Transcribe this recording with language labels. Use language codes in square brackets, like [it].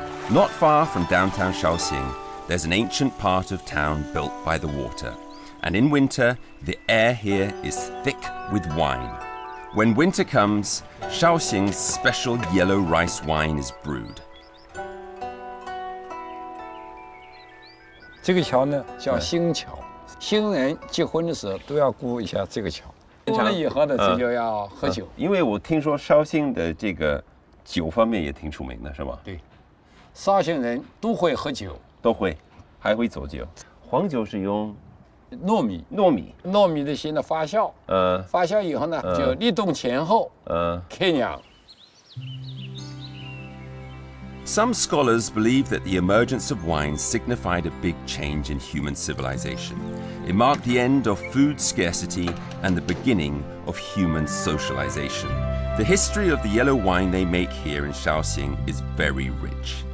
[en] Not far from downtown Shaoxing, there's an ancient part of town built by the water, and in winter, the air here is thick with wine. When winter comes, Shaoxing's special yellow rice wine is brewed. [zh] 这个桥呢叫新桥，新人结婚的时候都要过一下这个桥。过了以后呢，这就要喝酒。因为我听说绍兴的这个酒方面也挺出名的，是吗？对，绍兴人都会喝酒，都会，还会做酒。黄酒是用糯米的先呢发酵，发酵以后呢就立冬前后，开酿。 [en] Some scholars believe that the emergence of wine signified a big change in human civilization. It marked the end of food scarcity and the beginning of human socialization. The history of the yellow wine they make here in Shaoxing is very rich.